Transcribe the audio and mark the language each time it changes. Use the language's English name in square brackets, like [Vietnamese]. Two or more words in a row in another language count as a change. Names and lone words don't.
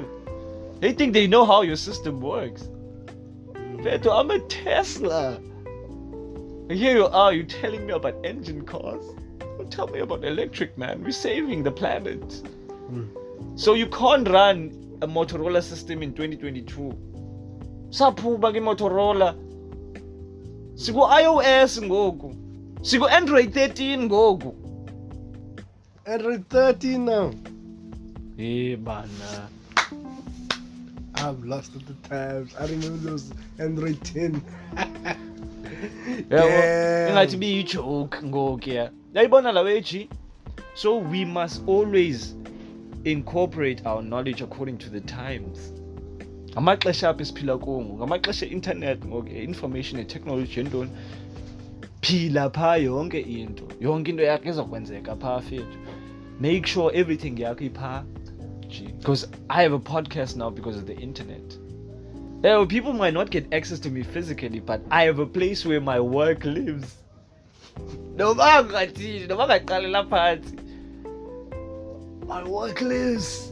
[English] They think they know how your system works. Feto, I'm a Tesla. And here you are, you're telling me about engine cars. Don't tell me about electric, man. We're saving the planet. So you can't run a Motorola system in 2022. [Xhosa] Saphuba ke Motorola. Siku iOS ngoku. Siku Android 13 ngoku. [English] Android 13 now. Hey, bana. I'm lost at the times. I remember those Android 10. [Xhosa] Yeah, ingathi be joke ngoku ya. Yayibona la weji. [English] So we must always incorporate our knowledge according to the times. [Xhosa] Ngamaxesha apha esiphila kuwo, ngamaxesha internet ngoku, [English] information and technology yentoni. [Xhosa] Phila pha yonke into yakho izokwenzeka pha fethu. [English] Make sure everything [Xhosa] yakho ipha. [English] Because I have a podcast now because of the internet. People might not get access to me physically, but I have a place where my work lives. My work lives.